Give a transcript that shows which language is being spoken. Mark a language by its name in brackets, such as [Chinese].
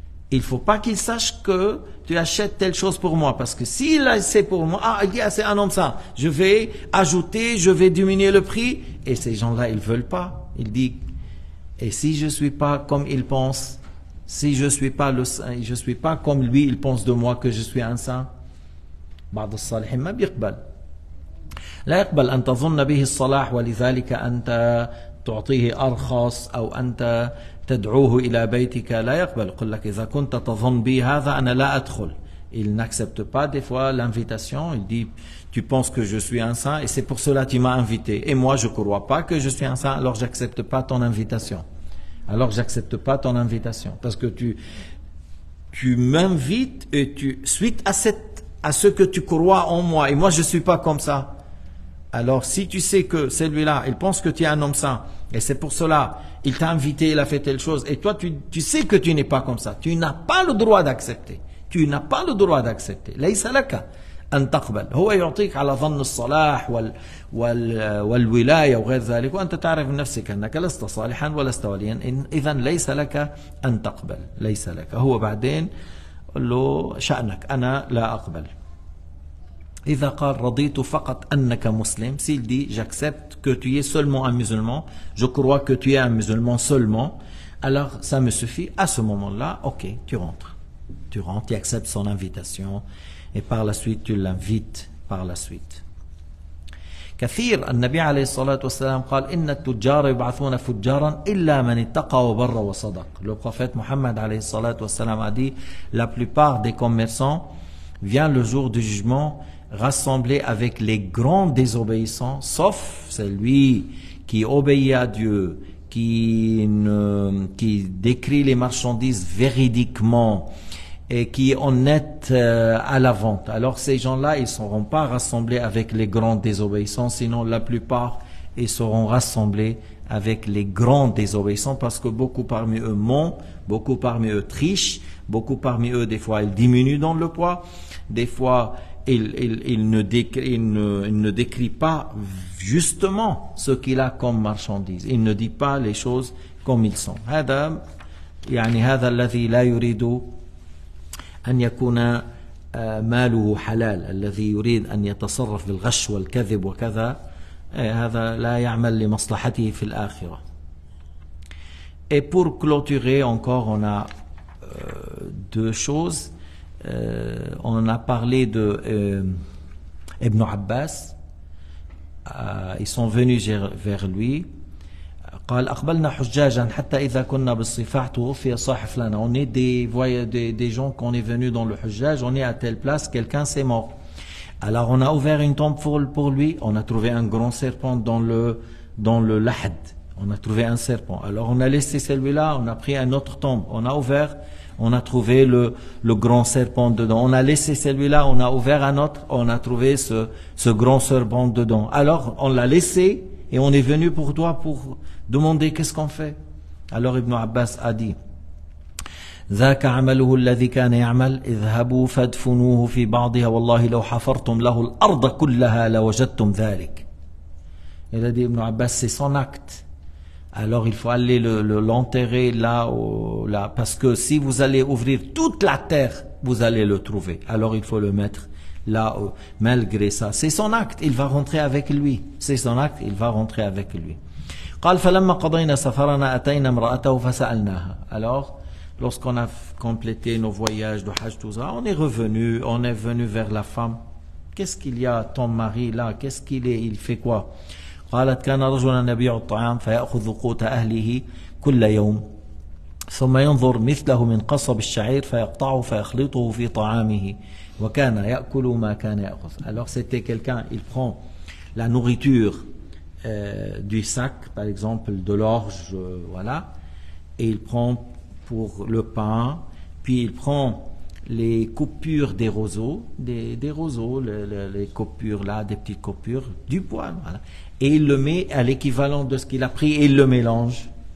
[French] Il ne faut pas qu'ils sachent que tu achètes telle chose pour moi, parce que s'il c'est pour moi, il dit, c'est un homme ça, je vais ajouter, je vais diminuer le prix, et ces gens-là, ils ne veulent pas. Il dit, et si je ne suis pas comme il pense, si je ne suis pas comme lui, il pense de moi que je suis un saint, [Arabic] بعض الصالحين ما بيقبل. لا يقبل أن تظن به الصلاح ولذلك أنت تعطيه أرخص أو أنت تدعوه إلى بيتك. لا يقبل. يقول لك إذا كنت تظن بي هذا أنا لا أدخل. [French] Il n'accepte pas des fois l'invitation. Il dit, tu penses que je suis un saint et c'est pour cela que tu m'as invité. Et moi je ne crois pas que je suis un saint, alors j'accepte pas ton invitation. Alors j'accepte pas ton invitation. Parce que tu m'invites et suite à ce que tu crois en moi. Et moi je ne suis pas comme ça. Alors, si tu sais que celui-là, il pense que tu es un homme saint, et c'est pour cela, il t'a invité, il a fait telle chose, et toi, tu sais que tu n'es pas comme ça, tu n'as pas le droit d'accepter. Tu n'as pas le droit d'accepter. [Arabic] ليس لك أن تقبل. هو يعطيك على ظن الصلاح والولاية وغير ذلك، وأنت تعرف من نفسك أنك لست صالحا ولست وليا، إذا ليس لك أن تقبل. ليس لك. هو بعدين قل له شأنك، أنا لا أقبل. إذا قال رضيت فقط أنك مسلم, [French] s'il dit j'accepte que tu es seulement un musulman, je crois que tu es un musulman seulement, alors ça me suffit. À ce moment-là, ok, tu rentres, tu acceptes son invitation et par la suite tu l'invites par la suite. [Arabic] كثير النبي عليه الصلاة والسلام قال إن التجار يبعثون فجارا إلا من اتقى وبر وصدق. [French] Le prophète Mohammed [Arabic] عليه الصلاة والسلام [French] a dit la plupart des commerçants viennent le jour du jugement rassemblés avec les grands désobéissants, sauf celui qui obéit à Dieu, qui décrit les marchandises véridiquement et qui est honnête à la vente. Alors ces gens-là, ils ne seront pas rassemblés avec les grands désobéissants, sinon la plupart, ils seront rassemblés avec les grands désobéissants, parce que beaucoup parmi eux mentent, beaucoup parmi eux trichent, beaucoup parmi eux, des fois, ils diminuent dans le poids, des fois, il ne décrit pas justement ce qu'il a comme marchandise. Il ne dit pas les choses comme ils sont. [Arabic] هذا الذي لا يريد أن يكون ماله حلال، الذي يريد أن يتصرف بالغش والكذب وكذا، هذا لا يعمل لمصلحته في الآخرة. [French] Et pour clôturer encore, on a deux choses. On a parlé de Ibn Abbas. ils sont venus vers lui. [Arabic] قال أقبلنا حجاجا حتى إذا كنا بالصفاح توفي صاحب لنا. [French] On est des gens qu'on est venus dans le Hujjaj, on est à telle place, quelqu'un s'est mort. Alors on a ouvert une tombe pour lui, on a trouvé un grand serpent dans le lahd. On a trouvé un serpent. Alors on a laissé celui-là, on a pris un autre tombe, on a ouvert, on a trouvé le grand serpent dedans. On a laissé celui-là, on a ouvert un autre, on a trouvé ce grand serpent dedans. Alors on l'a laissé et on est venu pour toi pour demander qu'est-ce qu'on fait. Alors Ibn Abbas a dit: [Arabic] ذاك عمله الذي كان يعمل اذهبوا فادفنوه في بعضها والله لو حفرتم له الأرض كلها لوجدتم ذلك. [French] Il a dit Ibn Abbas, c'est son acte. Alors il faut aller l'enterrer là, parce que si vous allez ouvrir toute la terre, vous allez le trouver. Alors il faut le mettre là, malgré ça. C'est son acte, il va rentrer avec lui. C'est son acte, il va rentrer avec lui. [Arabic] قال فلما قضينا سفرنا أتينا امرأته فسألناها. [French] Alors, lorsqu'on a complété nos voyages de Hajj, tout ça, on est venu vers la femme. Qu'est-ce qu'il y a, ton mari là? Qu'est-ce qu'il est? Il fait quoi? [Arabic] قالت كان رجلا يبيع الطعام فيأخذ قوت أهله كل يوم ثم ينظر مثله من قصب الشعير فيقطعه فيخلطه في طعامه وكان يأكل ما كان يأخذ. [French] Alors c'était quelqu'un, il prend la nourriture du sac, par exemple de l'orge, voilà, et il prend pour le pain, puis il prend les coupures des roseaux, des roseaux, les coupures là, des petites coupures, du poil, voilà, et il le met à l'équivalent de ce qu'il a pris et il le mélange.